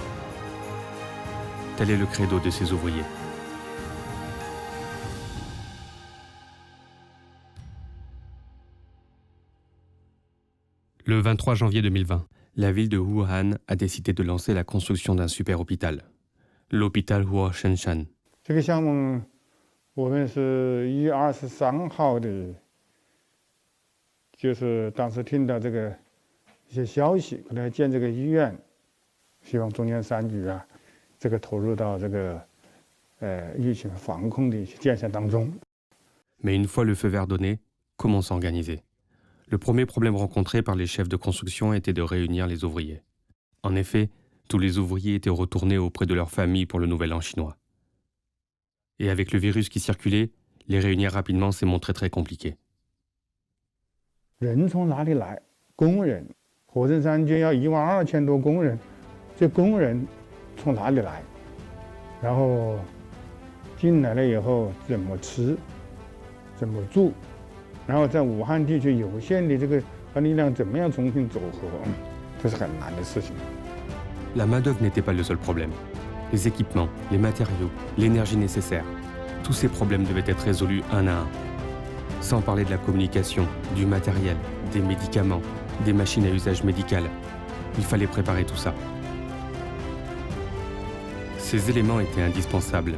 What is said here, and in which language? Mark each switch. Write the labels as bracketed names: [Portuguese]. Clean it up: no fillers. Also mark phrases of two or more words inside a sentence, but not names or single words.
[French] Tel est le credo de ces ouvriers. Le 23 janvier 2020, la ville de Wuhan a décidé de lancer la construction d'un super hôpital, l'hôpital Huashengshan. [Chinese] 这个项目我们是1月23号的，就是当时听到这个一些消息，可能要建这个医院，希望中央3局啊，这个投入到这个疫情防控的一些建设当中。 [French] Mais une fois le feu vert donné, comment s'organiser? Le premier problème rencontré par les chefs de construction était de réunir les ouvriers. En effet, tous les ouvriers étaient retournés auprès de leurs familles pour le nouvel an chinois. Et avec le virus qui circulait, les réunir rapidement s'est montré très compliqué. [Chinese] 人从哪里来？工人，火神山区要12000多工人，这工人从哪里来？然后进来了以后怎么吃，怎么住？然后在武汉地区有限的这个力量怎么样重新组合，这是很难的事情。 [French] La main-d'œuvre n'était pas le seul problème. Les équipements, les matériaux, l'énergie nécessaire, tous ces problèmes devaient être résolus un à un. Sans parler de la communication, du matériel, des médicaments, des machines à usage médical. Il fallait préparer tout ça. Ces éléments étaient indispensables.